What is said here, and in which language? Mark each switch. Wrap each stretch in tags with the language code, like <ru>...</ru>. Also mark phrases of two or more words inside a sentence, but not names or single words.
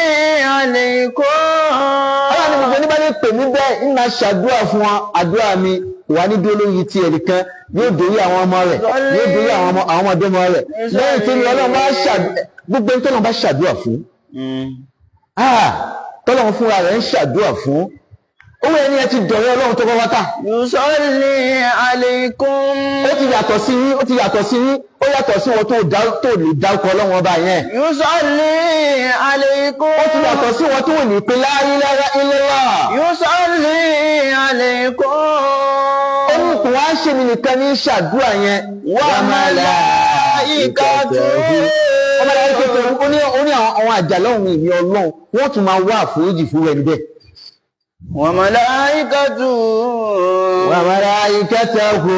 <yo>ọlọ́run ní gbogbo nígbà tí pè mí bẹ́ẹ̀ ń máa ṣàdúrà fún wọn àdúrà mi wà ní dúró lórí ti ẹnìkan yóò dórí àwọn ọmọ rẹ̀ yóò dórí àwọn ọmọdé ọmọ rẹ̀ lẹ́yìn tí ọlọ́run bá gbogbo ẹni tọ́lọ́run bá ṣàdúrà fún tọ́lọ́run fúnra rẹ̀ ń ṣàdúrà fún owó ẹni ẹ ti dọ̀rẹ́ ọlọ́run tó bá wá tà.</yo> <ar>يصلي عليكم.</ar> <yo>ó ti yàtọ̀ sí yín ó yàtọ̀ sí wọn tó lè dárúkọ ọlọ́run ọba yẹn.</yo> <ar>يصلي عليكم.</ar> <yo>ó ti yàtọ̀ sí wọn tó lè pe</yo> <ar>لا إله إلا الله. يصلي عليكم.</ar> <yo>ó ní kò wá ṣe mi nìkan ní ṣàdúrà yẹn.</yo> <ar>وملائكته.</ar> <yo>ọmọ ìyá kékeré ó ní àwọn àjàlọ́hùn ìní ọlọ́run wọ́n tún máa wá àforíjì fún ẹni bẹ́ẹ̀.</yo> <ar>وملائكته. وملائكته.</ar>